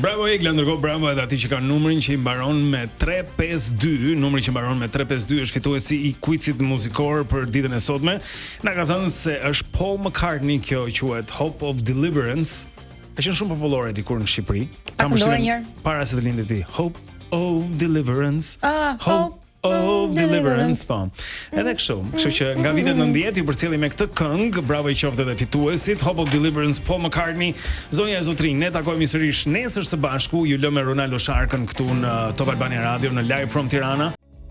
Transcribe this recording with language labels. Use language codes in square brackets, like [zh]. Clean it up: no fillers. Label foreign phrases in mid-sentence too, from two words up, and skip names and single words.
[sq] Bravo Egla, ndërkohë bravo edhe atij që ka numrin që i mbaron me 352. Numri që mbaron me 352 është fituesi i quizit muzikor për ditën e sotme. Na ka thënë se është Paul McCartney, kjo quhet Hope of Deliverance. Ka qenë shumë popullore dikur në Shqipëri. Kam përshtypjen para se të lindte ti. Hope of Deliverance. Hope of Deliverance. Edhe kështu që nga vitet 90 ju përcjellim me këtë këngë. Bravo i qoftë edhe fituesit. Hope of Deliverance, Paul McCartney. Zonja e Zotrin, ne takohemi sërish nesër së bashku. Ju lëm me Ronaldo Sharkën këtu në Top Albania Radio në Live from Tirana.